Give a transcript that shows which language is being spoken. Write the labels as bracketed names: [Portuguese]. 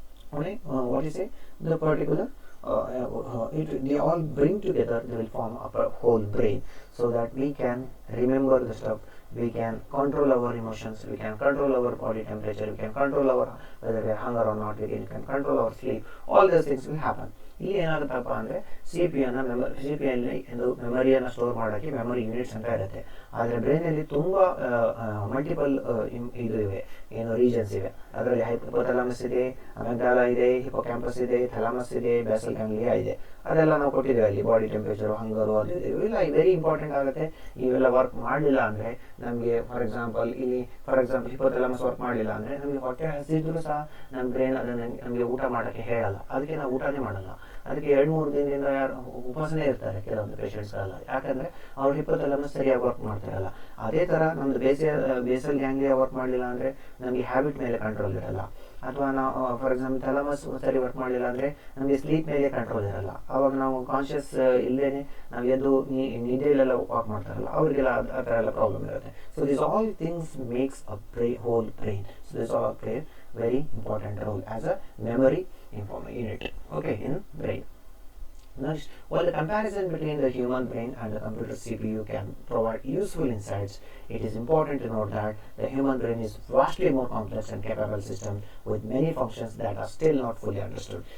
[English] What is it? The particular they all bring together, they will form up a whole brain, so that we can remember the stuff, we can control our emotions, we can control our body temperature, we can control our whether we are hunger or not, we can control our sleep. All those things will happen. [Kannada] ಇಲ್ಲಿ ಏನಾಗುತ್ತಪ್ಪ ಅಂದರೆ C P ಯಲ್ಲಿ ಮೆಮರಿಯನ್ನು store ಮಾಡೋಕ್ಕೆ memory units ಅಂತ ಇರುತ್ತೆ. ಆದರೆ ಬ್ರೈನಲ್ಲಿ ತುಂಬ multiple ಇದು ಇವೆ, ಏನು ರೀಜನ್ಸ್ ಇವೆ. ಅದರಲ್ಲಿ ಹೈಪೋಥಾಲಮಸ್ ಇದೆ, ಅಮೆಗ್ಡಾಲಾ ಇದೆ, ಹಿಪೋಕ್ಯಾಂಪಸ್ ಇದೆ, ಥಾಲಮಸ್ ಇದೆ, ಬೇಸಲ್ ಗ್ಯಾಂಗ್ಲಿಯಾ ಇದೆ. ಅದೆಲ್ಲ ನಾವು ಕೊಟ್ಟಿದ್ದೇವೆ ಅಲ್ಲಿ. ಬಾಡಿ ಟೆಂಪರೇಚರು, ಹಂಗರು, ಅದು ಇವೆಲ್ಲ ವೆರಿ ಇಂಪಾರ್ಟೆಂಟ್ ಆಗುತ್ತೆ. ಇವೆಲ್ಲ ವರ್ಕ್ ಮಾಡಲಿಲ್ಲ ಅಂದರೆ ನಮಗೆ ಫಾರ್ ಎಕ್ಸಾಂಪಲ್ ಹಿಪೋಥಾಲಮಸ್ ವರ್ಕ್ ಮಾಡಲಿಲ್ಲ ಅಂದರೆ ನಮಗೆ ಹೊಟ್ಟೆ ಹಸಿದ್ರು ಸಹ ನಮ್ಮ ಬ್ರೈನ್ ಅದನ್ನು ನಮಗೆ ಊಟ ಮಾಡೋಕ್ಕೆ ಹೇಳಲ್ಲ. ಅದಕ್ಕೆ ನಾವು ಊಟನೇ ಮಾಡಲ್ಲ. ಅದಕ್ಕೆ 2-3 ದಿನದಿಂದ ಯಾರು ಉಪವಾಸನೇ ಇರ್ತಾರೆ ಕೆಲವೊಂದು ಪೇಷಂಟ್ಸ್ಗಳೆಲ್ಲ. ಯಾಕಂದರೆ ಅವ್ರು ಹಿಪೋಥಾಲಮಸ್ ಸರಿಯಾಗಿ ವರ್ಕ್ ಮಾಡ್ತಾರಲ್ಲ. ಅದೇ ಥರ ನಮ್ಮದು ಬೇಸಲ್ ಗ್ಯಾಂಗ್ಲಿಯಾ ವರ್ಕ್ ಮಾಡಲಿಲ್ಲ ಅಂದರೆ ನಮಗೆ ಹ್ಯಾಬಿಟ್ ಮೇಲೆ ಕಂಟ್ರೋಲ್ ಇರಲ್ಲ. ಅಥವಾ ನಾವು ಫಾರ್ ಎಕ್ಸಾಂಪಲ್ ಥಾಲಮಸ್ ಸರಿ ವರ್ಕ್ ಮಾಡಲಿಲ್ಲ ಅಂದರೆ ನಮಗೆ ಸ್ಲೀಪ್ ಮೇಲೆ ಕಂಟ್ರೋಲ್ ಇರಲ್ಲ. ಆವಾಗ ನಾವು ಕಾನ್ಷಿಯಸ್ ಇಲ್ಲದೇ ನಾವು ಎದ್ದು ನಿದ್ದೆಯಲ್ಲೆಲ್ಲ ವಾಕ್ ಮಾಡ್ತಾರಲ್ಲ, ಅವರಿಗೆಲ್ಲ ಆ ಥರ ಎಲ್ಲ ಪ್ರಾಬ್ಲಮ್ ಇರುತ್ತೆ. [English] So this all things makes a whole brain. So this all play very important role as a memory unit, okay, in brain. Next, while the comparison between the human brain and the computer CPU can provide useful insights, it is important to note that the human brain is vastly more complex and capable system with many functions that are still not fully understood.